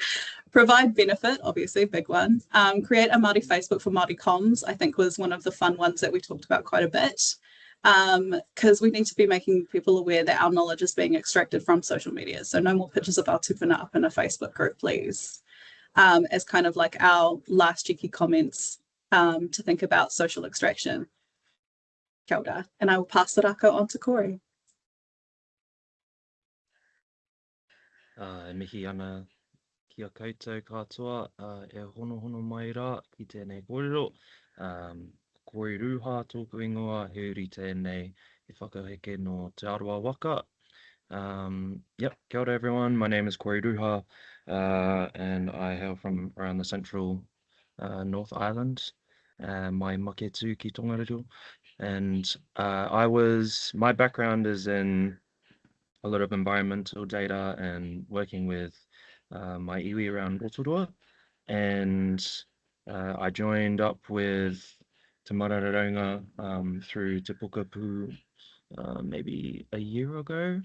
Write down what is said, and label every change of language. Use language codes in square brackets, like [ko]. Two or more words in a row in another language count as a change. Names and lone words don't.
[en] Provide benefit, obviously, big one. Create a Māori Facebook for Māori comms, I think was one of the fun ones that we talked about quite a bit. Because we need to be making people aware that our knowledge is being extracted from social media. So no more pictures of our tupuna up in a Facebook group, please. As kind of like our last cheeky comments to think about social extraction. [mi] Kia ora. [en] And I will pass the rako on to Corey. [mi] Mihi ana kia koutou katoa, e hono mai rā ki tēnei kōrero. Koi ruha tōku ingoa, he uri tēnei e whakaheke no Te Aroa Waka. [en] Yep, [mi] kia ora [en] everyone, my name is Koi Ruha, and I hail from around the central North Island, [mi] mai maketu ki Tongariro. [en] And my background is in a lot of environmental data and working with my iwi around Rotorua. And I joined up with Te Mana Raraunga through Te Pokapū maybe a year ago.